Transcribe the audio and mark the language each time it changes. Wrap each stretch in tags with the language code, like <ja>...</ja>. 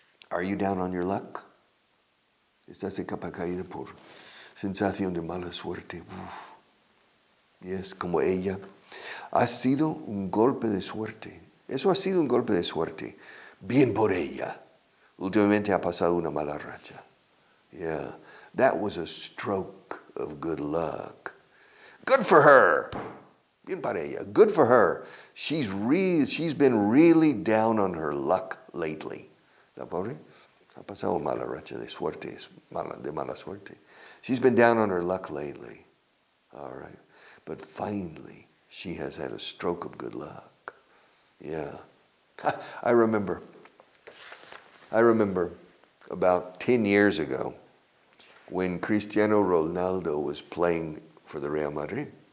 <en>Are you down on your luck?</en> <es>¿Estás de capa caída por sensación de mala suerte. Yes, como ella. Ha sido un golpe de suerte. Eso ha sido un golpe de suerte. Bien por ella. Últimamente ha pasado una mala racha.</es> <en>Yeah, that was a stroke of good luck. Good for her.</en> <es>Bien para ella.</es> <en>Good for her. She's been really down on her luck lately.</en> <es>¿La pobre? Ha pasado mala racha de suerte, de mala suerte.</es> <en>She's been down on her luck lately. All right. But finally, she has had a stroke of good luck. Yeah. I remember about 10 years ago when Cristiano Ronaldo was playing for the Real Madrid.</en>